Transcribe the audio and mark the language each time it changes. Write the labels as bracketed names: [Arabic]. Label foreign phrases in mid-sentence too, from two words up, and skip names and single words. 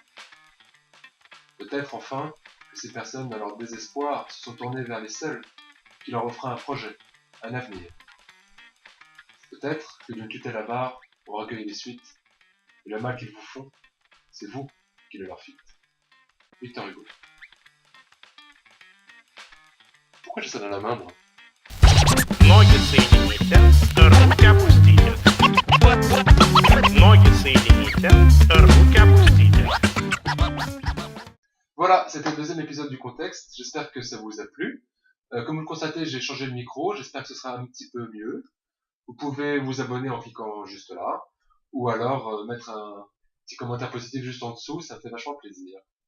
[French] Peut-être enfin que ces personnes, dans leur désespoir, se sont tournées vers les seuls qui leur offraient un projet, un avenir. Peut-être que d'une tutelle avare pour recueillir les suites, et le mal qu'ils vous font, c'est vous qui le leur fîtes. Victor Hugo. Pourquoi j'ai ça dans la main, moi? [Russian] Ноги соедините, руки опустите. Ноги соедините, руки опустите. [French] Voilà, c'était le deuxième épisode du contexte. J'espère que ça vous a plu. Comme vous le constatez, j'ai changé le micro. J'espère que ce sera un petit peu mieux. Vous pouvez vous abonner en cliquant juste là. Ou alors mettre un petit commentaire positif juste en dessous. Ça me fait vachement plaisir.